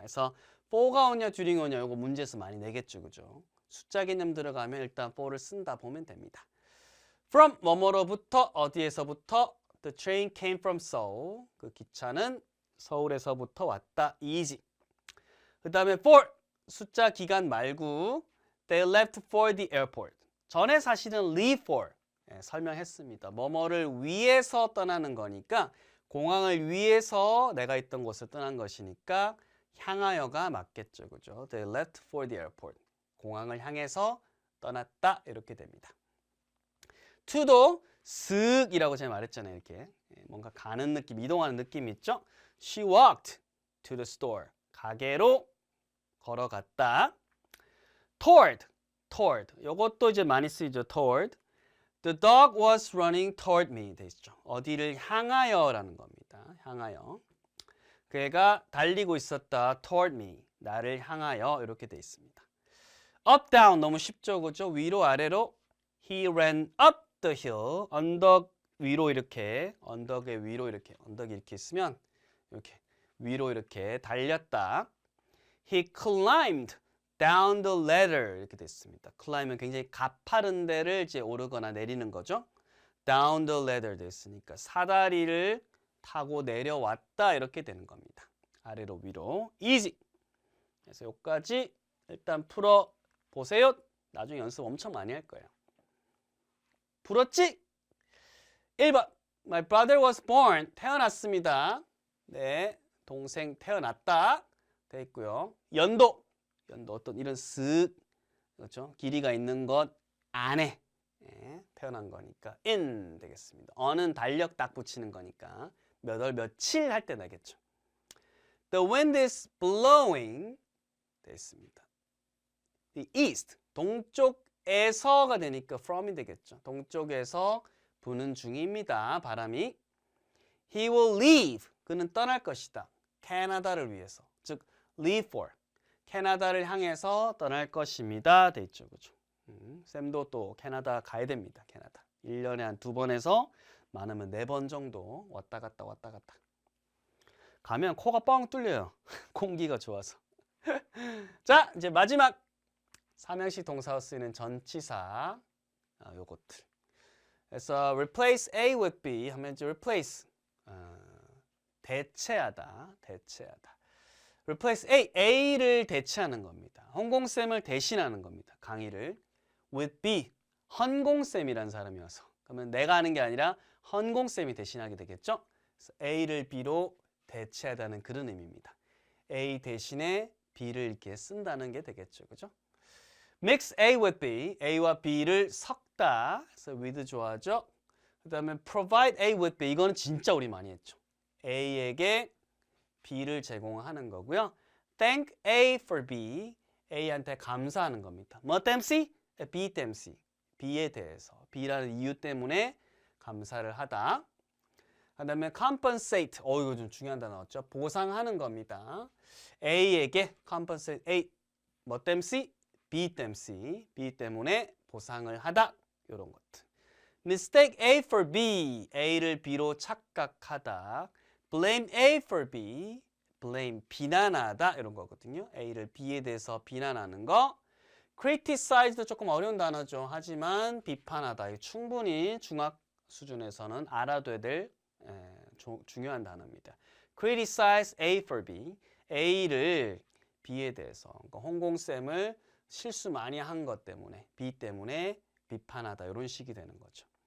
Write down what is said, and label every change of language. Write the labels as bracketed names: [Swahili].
[Korean] 그래서 for가 오냐 during 오냐 이거 문제에서 많이 내겠죠. 그죠? 숫자 개념 들어가면 일단 for를 쓴다 보면 됩니다. [English] from [Korean] 뭐뭐로부터 어디에서부터 [English] the train came from Seoul. [Korean] 그 기차는 서울에서부터 왔다. [English] easy. [Korean] 그 다음에 [English] for [Korean] 숫자 기간 말고 [English] they left for the airport. [Korean] 전에 사실은 leave for 설명했습니다. 뭐뭐를 위해서 떠나는 거니까 공항을 위해서 내가 있던 곳을 떠난 것이니까 향하여가 맞겠죠. 그죠? [English] They left for the airport. [Korean] 공항을 향해서 떠났다. 이렇게 됩니다. to도 슥이라고 제가 말했잖아요. 이렇게 뭔가 가는 느낌, 이동하는 느낌이 있죠? [English] She walked to the store. [Korean] 가게로 걸어갔다. [English] toward. [Korean] 이것도 이제 많이 쓰이죠. [English] toward. The dog was running toward me. [Korean] 돼 있죠. 어디를 향하여라는 겁니다. 향하여. 그애가 달리고 있었다. [English] toward me. [Korean] 나를 향하여 이렇게 돼 있습니다. up, down 너무 쉽죠. 그죠? 위로 아래로 [English] he ran up the hill. [Korean] 언덕 위로 이렇게 언덕의 위로 이렇게 언덕이 이렇게 있으면 이렇게 위로 이렇게 달렸다. [English] He climbed down the ladder [Korean] 이렇게 됐습니다. climb은 굉장히 가파른 데를 이제 오르거나 내리는 거죠. [English] down the ladder [Korean] 됐으니까 사다리를 타고 내려왔다 이렇게 되는 겁니다. 아래로 위로 easy. 그래서 여기까지 일단 풀어 보세요. 나중에 연습 엄청 많이 할 거예요. 풀었지? 1번 [English] My brother was born. [Korean] 태어났습니다. 네, 동생 태어났다. 돼 있고요. 연도 어떤 이런 쓱 그렇죠? 길이가 있는 것 안에 태어난 거니까 in 되겠습니다. on은 달력 딱 붙이는 거니까 몇 월 며칠 할 때 나겠죠. [English] The wind is blowing [Korean] 돼 있습니다. The east 동쪽에서가 되니까 from이 되겠죠. 동쪽에서 부는 중입니다. 바람이. [English] He will leave [Korean] 그는 떠날 것이다. 캐나다를 위해서 즉 leave for 캐나다를 향해서 떠날 것입니다. 돼 있죠. 그죠? 쌤도 또 캐나다 가야 됩니다. 캐나다. 1년에 한 2번에서 많으면 4번 정도 왔다 갔다 가면 코가 뻥 뚫려요. 공기가 좋아서. 자, 이제 마지막 삼형식 동사로 쓰이는 전치사 요것들. 그래서 [English] replace A with B [Korean] 하면 이제 [English] replace [Korean] 대체하다. replace A를 대체하는 겁니다. 홍콩쌤을 대신하는 겁니다. 강의를 with B, 헌공쌤이라는 사람이 와서 그러면 내가 하는 게 아니라 헌공쌤이 대신하게 되겠죠. 그래서 A를 B로 대체하다는 그런 의미입니다. A 대신에 B를 이렇게 쓴다는 게 되겠죠. 그죠? [English] Mix A with B, [Korean] A와 B를 섞다. 그래서 with 좋아하죠. 그 다음에 [English] provide A with B, [Korean] 이거는 진짜 우리 많이 했죠. A에게 B를 제공하는 거고요. [English] Thank A for B, [Korean] A한테 감사하는 겁니다. 뭐 땜시? B 땜시. B에 대해서, B라는 이유 때문에 감사를 하다. 그 다음에 compensate, 이거 좀 중요한 단어 나왔죠. 보상하는 겁니다. A에게 compensate, A 뭐 땜시? B 땜시. B 때문에 보상을 하다. 이런 것들. [English] Mistake A for B, [Korean] A를 B로 착각하다. [English] Blame A for B, blame [Korean] 비난하다 이런 거거든요. A를 B에 대해서 비난하는 거. Criticize도 조금 어려운 단어죠. 하지만 비판하다. 충분히 중학 수준에서는 알아둬야 될 중요한 단어입니다. [English] Criticize A for B, [Korean] A를 B에 대해서 그러니까 홍공쌤을 실수 많이 한 것 때문에 B 때문에 비판하다 이런 식이 되는 거죠.